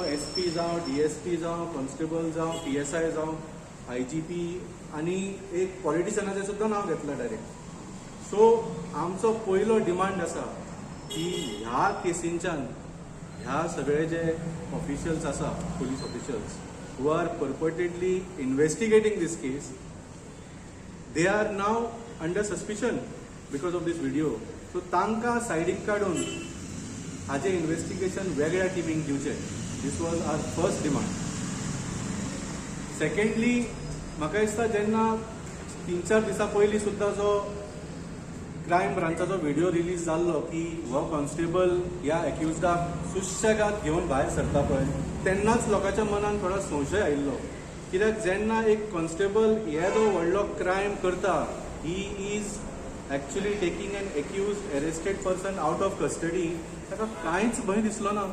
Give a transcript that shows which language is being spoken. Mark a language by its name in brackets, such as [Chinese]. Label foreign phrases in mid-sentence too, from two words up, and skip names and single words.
[Konkani] पी जावं DSP जावं कॉन्स्टेबल जावं PSI जावं IGP आनी एक पॉलिटिशनाचें सुद्दां नांव घेतलां डायरेक्ट. सो आमचो पयलो डिमांड आसा की ह्या केसींच्यान ह्या सगळे जे ऑफिशियल्स आसा [English] police officials who are purportedly investigating this case, they are now under suspicion because of this video. [Konkani] So तांकां सायडीक काडून हाजें इन्वेस्टिगेशन वेगळ्या टिमीक दिवचें. [English] This was our first demand. Secondly, [Konkani] म्हाका दिसता जेन्ना 3-4 दिसां पयलीं सुद्दां जो क्रायम ब्रांचाचो व्हिडिओ रिलीज जाल्लो की हो कॉन्स्टेबल ह्या एक्युज्डाक सुशेगाद घेवन भायर सरता पळय, तेन्नाच लोकांच्या मनान थोडो संशय आयिल्लो. कित्याक जेन्ना एक कॉन्स्टेबल येदो व्हडलो क्रायम करता, [English] he is actually taking an accused arrested person out of custody, [Konkani] ताका कांयच भंय दिसलो ना.